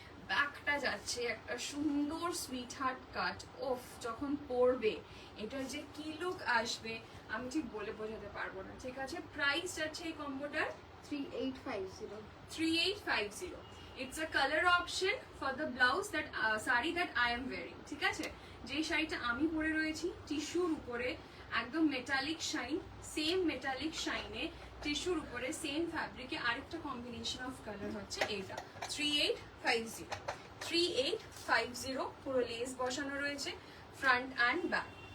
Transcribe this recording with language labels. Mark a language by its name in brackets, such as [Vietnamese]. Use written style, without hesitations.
[Bangla] ব্যাকটা যাচ্ছে একটা সুন্দর সুইট হার্ট কাট। ওফ, যখন পরবে এটার যে কি লুক আসবে আমি ঠিক বলে বোঝাতে পারবো না। ঠিক আছে, প্রাইস যাচ্ছে এই কম্বোটার 3850. 3850. [English] It's a color option for the blouse that saree that I am wearing. [Bangla] ঠিক আছে, যেই শাড়িটা আমি পরে রয়েছি টিস্যুর উপরে একদম মেটালিক শাইন, সেম মেটালিক শাইনে টিস্যুর উপরে সেম ফ্যাব্রিকে আরেকটা কম্বিনেশন অফ কালার হচ্ছে এটা 3850. 3850 পুরো লেস বসানো রয়েছে ফ্রন্ট অ্যান্ড ব্যাক।